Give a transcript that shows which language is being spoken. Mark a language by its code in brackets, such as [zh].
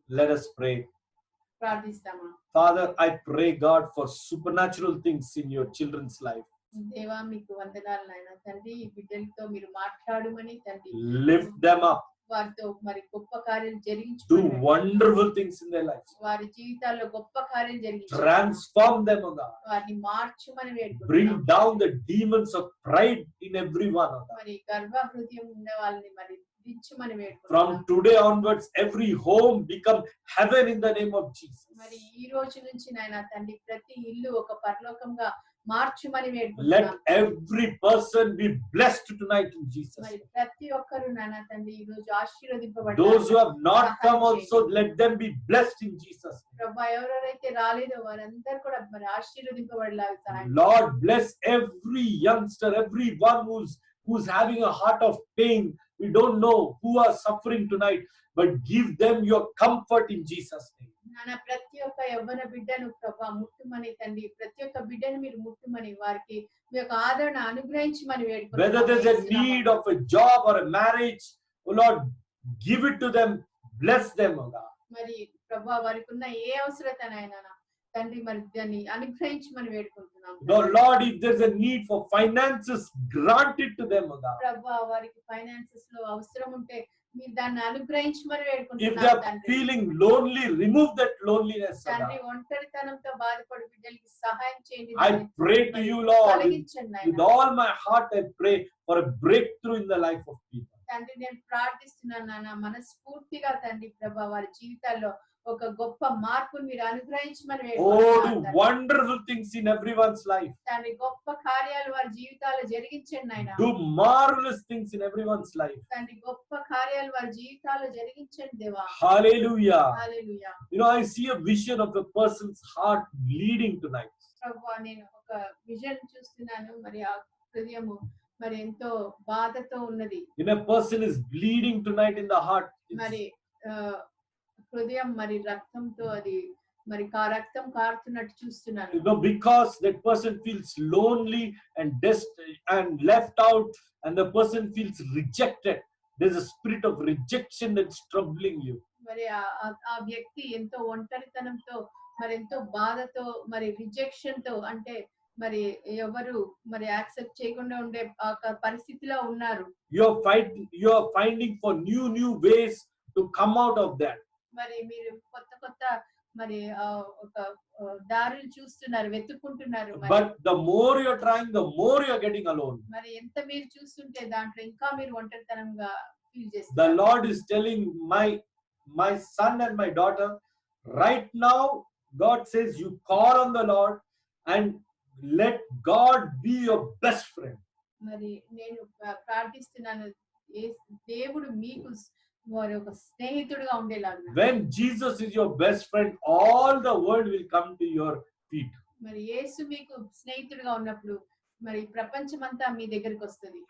[en] Let us pray. [te] ప్రార్థిస్తామా. [en] Father, I pray, God, for supernatural things in your children's life. [te] దేవా మీకు వందనాలు నాయనా తండ్రి, ఈ బిడ్డలతో మీరు మాట్లాడమని తండ్రి. [en] Lift them up. [te] వారితో మరి గొప్ప కార్యాలు [en] Do [te] జరిగించుకోండి. [en] wonderful things in their lives. [te] వారి జీవితాల్లో గొప్ప కార్యాలు జరిగించండి. [en] Transform them, O God. [te] వారిని మార్చుమని వేడుకుంటున్నాం. [en] Bring down the demons of pride in everyone, O God. [te] మరి గర్వ హృదయం ఉన్న వాళ్ళని మరి దించుమని వేడుకుంటున్నాం. [en] From today onwards, every home become heaven in the name of Jesus. [te] మరి ఈ రోజు నుంచి నాయనా తండ్రి ప్రతి ఇల్లు ఒక పరలోకంగా మార్చుమని [en] Let [te] వేడుకుంటున్నాం. [en] every person be blessed tonight in Jesus. [te] మరి ప్రతి ఒక్కరు నాన్న తండ్రి ఈ రోజు ఆశీర్వదింపబడ్డారు. [en] Those who have not come [te] సహాయం [en] also, let them be blessed in Jesus. [te] ప్రభా ఎవరెవరైతే రాలేదో వారందరూ కూడా మరి ఆశీర్వదింపబడేలాగా సహాయం [en] Lord, bless every youngster, everyone who's having a heart of pain. We don't know who are suffering tonight, but give them your comfort in Jesus' name. [te] నాన్న ప్రతి ఒక్క యవ్వన బిడ్డను ప్రభా ముట్టుమని తండ్రి ప్రతి ఒక్క బిడ్డను మీరు ముట్టుమని వారికి మీ యొక్క ఆదరణ అనుగ్రహించమని [en] Whether there's a need of a job or a marriage, oh Lord, give it to them, bless them, oh God. [te] మరి ప్రభా వారికి ఉన్న ఏ అవసరతనైనా తండ్రి మరి దాన్ని అనుగ్రహించమని వేడుకుంటున్నాం. [en] Lord, if there's a need for finances, grant it to them, oh God. [te] ప్రభా వారికి ఫైనాన్సెస్ లో అవసరం ఉంటే మీరు దాన్ని అనుగ్రహించమని [en] If [te] వేడుకుంటున్నాం [en] they are [te] తండ్రి. [en] feeling lonely, remove that loneliness, oh [te] తండ్రి [en] God. [te] ఒంటరితనంతో బాధపడి బిడ్డలకి సహాయం చేయండి. [en] I pray to you, Lord, [te] తొలగించండి [en] with [te] నాయనా. [en] all my heart I pray for a breakthrough in the life of people. [te] తండ్రి నేను ప్రార్థిస్తున్నాను నాన్న మనస్ఫూర్తిగా తండ్రి ప్రభా వారి జీవితాల్లో ఒక గొప్ప మార్పును మీరు అనుగ్రహించమని [en] Oh, [te] వేడుకుంటున్నాను [en] do [te] తండ్రి. [en] wonderful things in everyone's life. [te] తండ్రి గొప్ప కార్యాలు వారి జీవితాల్లో జరిగించండి నాయన. [en] Do marvelous things in everyone's life. [te] తండ్రి గొప్ప కార్యాలు వారి జీవితాల్లో జరిగించండి దేవా. [en] Hallelujah. [te] Hallelujah. [en] You know, I see a vision of a person's heart bleeding tonight. [te] ప్రభువా నేను ఒక విజన్ చూస్తున్నాను మరి ఆ హృదయము మరి ఎంతో బాధతో ఉన్నది. [en] When a person is bleeding tonight in the heart, [te] మరి హృదయం మరి రక్తంతో అది మరి రక్తం కారుతున్నట్టు చూస్తున్నాను. [en] you know, because that person feels lonely and left out, and the person feels rejected. There's a spirit of rejection that's troubling you. [te] మరి ఆ వ్యక్తి ఎంతో ఒంటరితనంతో మరి ఎంతో బాధతో మరి రిజెక్షన్ తో అంటే మరి ఎవరు మరి యాక్సెప్ట్ చేయకుండా ఉండే పరిస్థితిలో ఉన్నారు. [en] You're finding for new ways to come out of that. [te] మరి మీరు కొత్త మరి ఒక దారులు చూస్తున్నారు, వెతుక్కుంటున్నారు. [en] But the more you're trying, the more you're getting alone. [te] మరి ఎంత మీరు చూస్తుంటే దాంట్లో ఇంకా మీరు ఒంటరితనంగా ఫీల్ [en] The [te] చేస్తారు. [en] Lord is telling my son and my daughter, right now, God says you call on the Lord and let God be your best friend. [te] మరి నేను ప్రార్థిస్తున్నాను దేవుడు మీకు వారి ఒక స్నేహితుడిగా ఉండేలాగా. [en] When Jesus is your best friend, all the world will come to your feet. [te] మరి యేసు మీకు స్నేహితుడిగా ఉన్నప్పుడు మరి ప్రపంచమంతా మీ దగ్గరికి వస్తుంది.